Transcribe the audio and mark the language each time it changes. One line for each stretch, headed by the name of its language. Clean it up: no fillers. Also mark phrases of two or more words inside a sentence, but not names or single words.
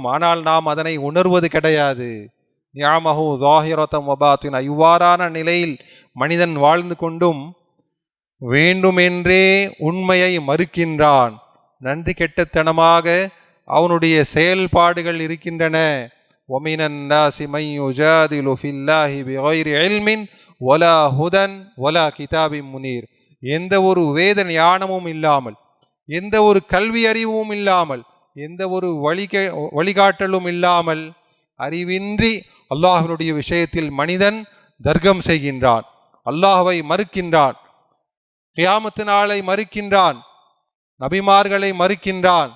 Tamil: ஆனால் நாம் அதனை உணர்வது கிடையாது.
Arabic: نعمه ظاهرة وباطنة,
Tamil: இவ்வாறான நிலையில் மனிதன் வாழ்ந்து கொண்டும் வேண்டுமென்றே உண்மையை மறுக்கின்றான். நன்றி கெட்டத்தனமாக அவனுடைய செயல்பாடுகள் இருக்கின்றன.
Arabic: وَمِنَ النَّاسِ مَن يُجَادِلُ فِي اللَّهِ بِغَيْرِ عِلْمٍ وَلَا هُدًى وَلَا كِتَابٍ مُنِيرٍ,
Tamil: எந்த ஒரு வேத ஞானமும் இல்லாமல், எந்த ஒரு கல்வி அறிவும் இல்லாமல், எந்த ஒரு வழிகாட்டலும் இல்லாமல், அறிவின்றி அல்லாஹ்வினுடைய விஷயத்தில் மனிதன் தர்க்கம் செய்கின்றான், அல்லாஹ்வை மறுக்கின்றான், கியாமத்து நாளை மறுக்கின்றான், நபிமார்களை மறுக்கின்றான்.